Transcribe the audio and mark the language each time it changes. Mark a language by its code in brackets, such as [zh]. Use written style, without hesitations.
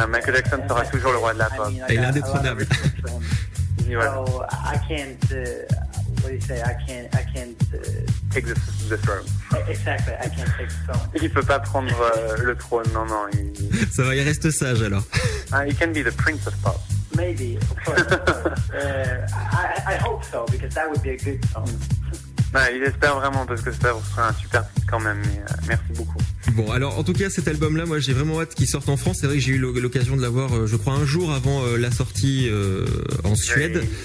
[fr] Michael Jackson sera toujours le roi de la pop. Et l'indétrônable. [en] So I can't. What do you say? I can't take the throne. Exactly. I can't take the throne. [fr] Il peut pas prendre le trône. Non. Ça va, il reste sage alors. [en] He can be the prince of pop. Maybe, of course. I hope so because that would be a good song. [fr] Il espère vraiment parce que ça serait un super titre quand même. Mais, merci beaucoup. Bon, alors en tout cas cet album-là, moi j'ai vraiment hâte qu'il sorte en France. C'est vrai que j'ai eu l'occasion de l'avoir, je crois, un jour avant la sortie en Suède.